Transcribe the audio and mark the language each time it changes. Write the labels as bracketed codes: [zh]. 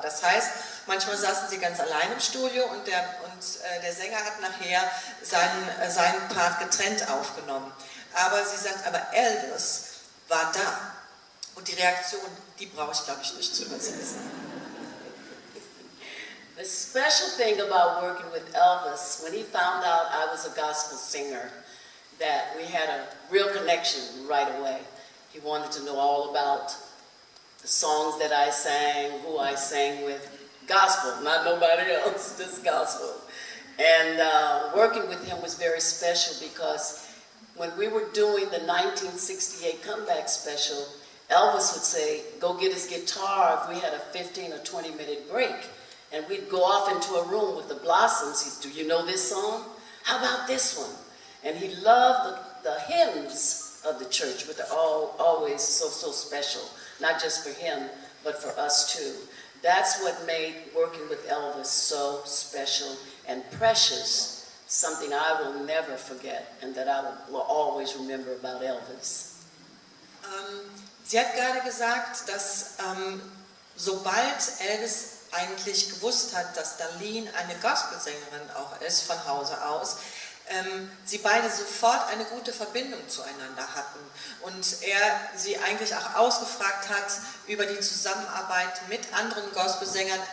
[de] Das heißt, manchmal saßen sie ganz allein im Studio und der Sänger hat nachher seinen Part getrennt aufgenommen. Aber sie sagt, aber Elvis war da. Und die Reaktion, die brauche ich, glaube ich, nicht zu übersetzen. [en] The special thing about working with Elvis, when he found out I was a gospel singer, that we had a real connection right away. He wanted to know all about the songs that I sang, who I sang with, gospel, not nobody else, just gospel. And working with him was very special because when we were doing the 1968 comeback special, Elvis would say, go get his guitar if we had a 15 or 20-minute break. And we'd go off into a room with the Blossoms. He'd, do you know this song? How about this one? And he loved the hymns of the church, but they're always so special, not just for him, but for us too. That's what made working with Elvis so special and precious, something I will never forget and that I will always remember about Elvis. [de] Sie hat gerade gesagt, dass sobald Elvis eigentlich gewusst hat, dass Darlene eine Gospelsängerin auch ist, von Hause aus, sie beide sofort eine gute Verbindung zueinander hatten und er sie eigentlich auch ausgefragt hat über die Zusammenarbeit mit anderen Gospelsängern.